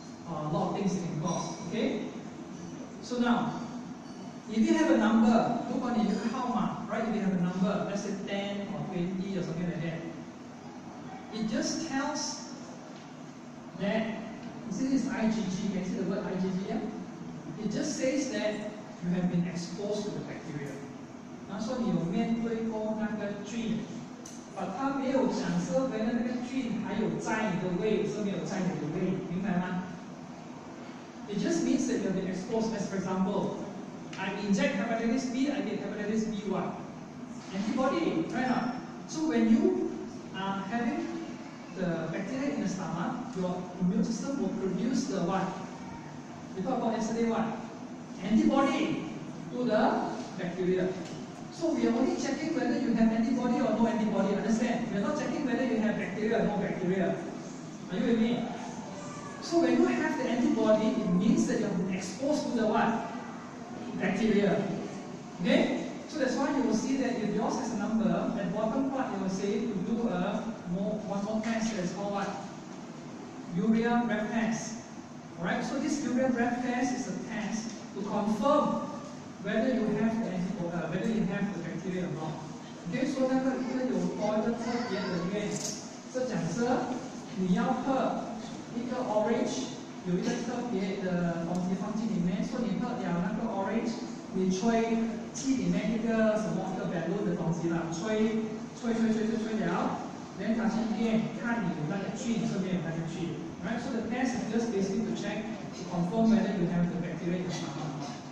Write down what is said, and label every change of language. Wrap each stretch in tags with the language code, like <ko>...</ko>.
<en>A lot of things it can cause. Okay? So now, if you have a number,</en> <zh>如果你有一个号码</zh> <en>right? If you have a number, let's say 10 or 20 or something like that, it just tells that, you see this IgG, can you see the word IgG here? It just says that you have been exposed to the bacteria.</en> <zh>说你有面对过那个菌，它没有讲说原来那个菌还有在你的胃，是没有在你的胃，明白吗？</zh> <en>It just means that you have been exposed. As for example, I inject hepatitis B, I get hepatitis B1 antibody, right now. So when you are having the bacteria in the stomach, your immune system will produce the what? We talked about yesterday what? Antibody to the bacteria. So we are only checking whether you have antibody or no antibody. Understand? We are not checking whether you have bacteria or no bacteria. Are you with me? So when you have the antibody, it means that you have been exposed to the what? Bacteria. Okay? So that's why you will see that if yours has a number, at bottom part you will say to do one more test that is called what? Urea breath test. Alright, so this urea breath test is a test to confirm whether you have the antibody, whether you have the bacteria or not.</en> <zh>Okay, so 那个有多一个特别的原因，是假设你要喝一个 orange， 有一个特别的东西放进里面，说你喝了那个 orange， 你吹气里面一个什么一个 balloon 的东西啦，吹了，然后它去验看你有那个菌是没有那个菌。</zh> <en>Right, so the test is just basically to check to confirm whether you have the bacteria in your stomach.</en>